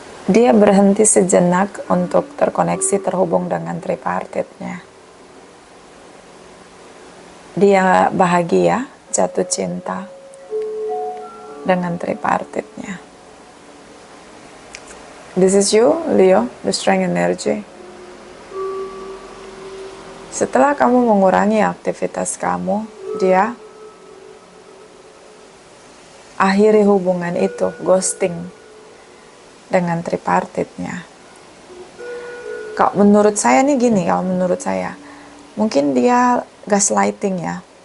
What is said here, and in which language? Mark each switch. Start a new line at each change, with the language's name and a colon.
Indonesian: Dia berhenti sejenak untuk terkoneksi, terhubung dengan tripartitnya. Dia bahagia, jatuh cinta dengan tripartitnya.
English: This is you, Leo, the strength energy.
Indonesian: Setelah kamu mengurangi aktivitas kamu, dia akhiri hubungan itu, ghosting dengan tripartitnya. Kalau menurut saya nih gini, mungkin dia gaslighting ya.